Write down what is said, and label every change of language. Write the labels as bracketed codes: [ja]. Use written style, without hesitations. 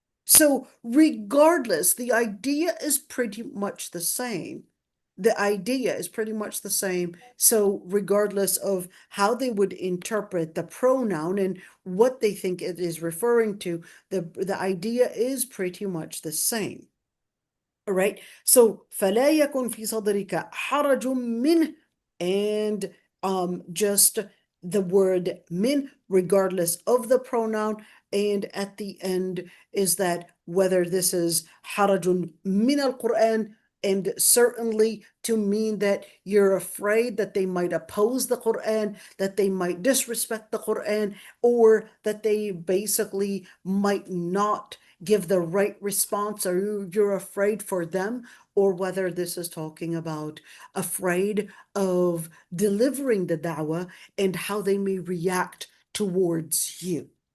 [en] So regardless, the idea is pretty much the same. The idea is pretty much the same. So regardless of how they would interpret the pronoun and what they think it is referring to, the idea is pretty much the same. All right, so [ar] فلا يكن في صدرك حرج منه, [en] and just the word min, regardless of the pronoun. And at the end is that whether this is harajun min al-Quran, and certainly to mean that you're afraid that they might oppose the Quran, that they might disrespect the Quran, or that they basically might not give the right response, or you're afraid for them, or whether this is talking about afraid of delivering the da'wah and how they may react towards you.